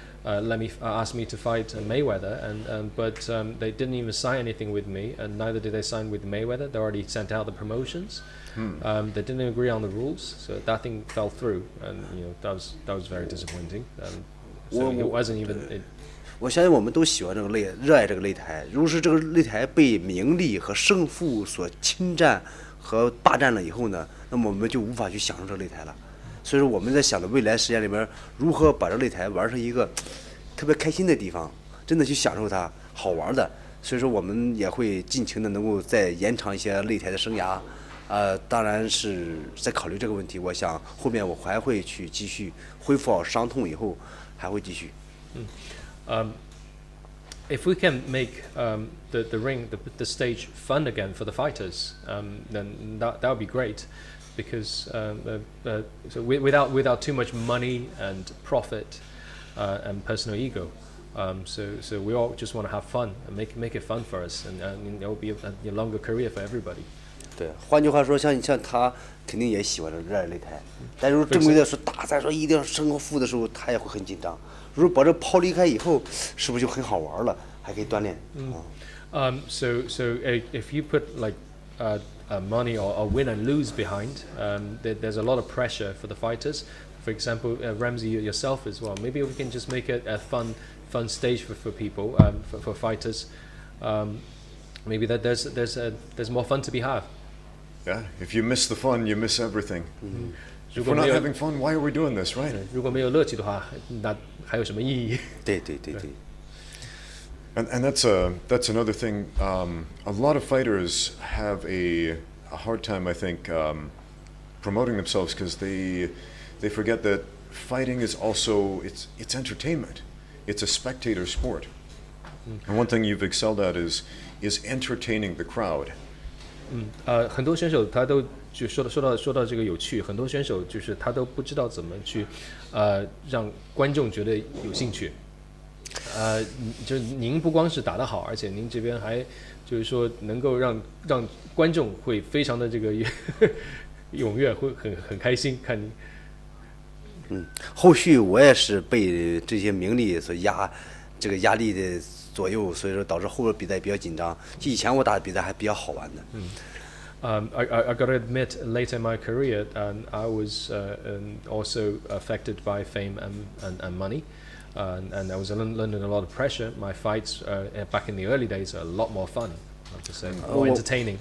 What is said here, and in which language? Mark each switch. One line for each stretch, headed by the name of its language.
English: Asked me to fight Mayweather, but they didn't even sign anything with me, and neither did they sign with Mayweather. They already sent out the promotions. They didn't agree on the rules, so that thing fell through, and that was very disappointing. So it wasn't even.
Chinese: 我相信我们都喜欢这个热爱这个擂台。如果是这个擂台被名利和胜负所侵占和霸占了以后呢，那么我们就无法去享受这个擂台了。所以说我们在想着未来时间里面如何把这擂台玩成一个特别开心的地方，真的去享受它好玩的。所以说我们也会尽情的能够再延长一些擂台的生涯。当然是在考虑这个问题，我想后面我还会去继续恢复好伤痛以后还会继续。
English: If we can make the ring, the stage fun again for the fighters, then that would be great. Because so without too much money and profit and personal ego, so we all just want to have fun and make it fun for us, and it will be a longer career for everybody.
Chinese: 对，换句话说，像他肯定也喜欢热爱擂台，但是正规的说大赛说一定要胜和负的时候，他也会很紧张。如果把这抛离开以后，是不是就很好玩了？还可以锻炼。
English: So if you put like money or win and lose behind. There's a lot of pressure for the fighters. For example, Ramsey, yourself as well. Maybe we can just make it a fun stage for people, for fighters. Maybe that there's more fun to be had. Yeah, if you miss the fun, you miss everything. If we're not having fun, why are we doing this, right?
Chinese: 如果没有乐趣的话，那还有什么意义？对。
English: And that's another thing. A lot of fighters have a hard time, I think, promoting themselves because they forget that fighting is also it's entertainment. It's a spectator sport. And one thing you've excelled at is entertaining the crowd.
Chinese: 很多选手他都就说到这个有趣，很多选手就是他都不知道怎么去让观众觉得有兴趣。就您不光是打得好，而且您这边还就是说能够让观众会非常的这个踊跃，会很开心看您。后续我也是被这些名利所压力的左右，所以说导致后边比赛比较紧张。以前我打的比赛还比较好玩的。
English: I got to admit, later in my career, I was also affected by fame and money. And I was under a lot of pressure. My fights back in the early days are a lot more fun, I have to say, more entertaining.